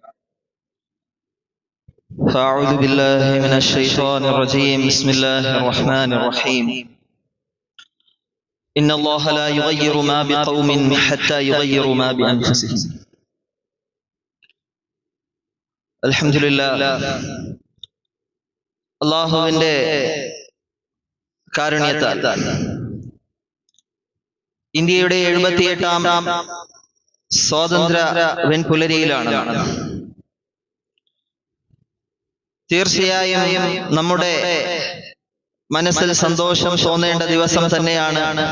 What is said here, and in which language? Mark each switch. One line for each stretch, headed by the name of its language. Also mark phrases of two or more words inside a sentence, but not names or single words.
Arabic: فأعوذ بالله من الشيطان الرجيم بسم الله الرحمن الرحيم إن الله لا يغير ما بقوم حتى يغيروا ما بأنفسهم الحمد لله
Malayalam: അല്ലാഹുവിന്റെ കാരുണ്യത്താൽ ഇന്ത്യയുടെ 78ാം സ്വാതന്ത്ര്യ വെൺപുലരിയിലാണ്. തീർച്ചയായും നമ്മുടെ മനസ്സിൽ സന്തോഷം തോന്നേണ്ട ദിവസം തന്നെയാണ്.